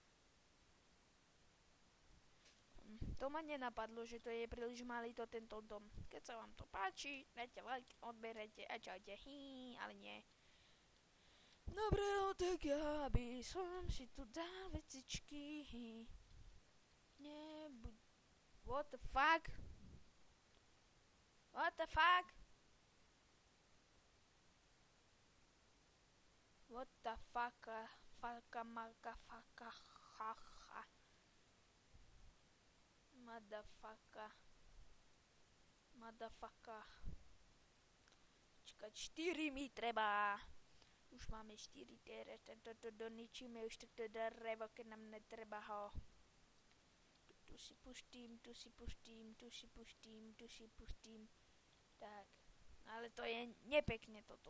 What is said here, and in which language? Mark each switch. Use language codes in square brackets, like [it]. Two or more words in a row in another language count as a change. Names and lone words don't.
[sk] To ma nenapadlo, že to je príliš malý to tento dom. Keď sa vám to páči, dajte like, odberete a čaute. Ale nie. Dobre, no tak ja by som si tu dal vecičky. [en] What the fuck? What the fuck? What the fuck? Faka maka faka haha. Motherfucker. [sk] Čakať 4 mi treba. Už máme 4 teraz, tento doničíme už toto drevo, keď nám netreba ho. Tu si pustím. Tak, Ale to je nepekne toto.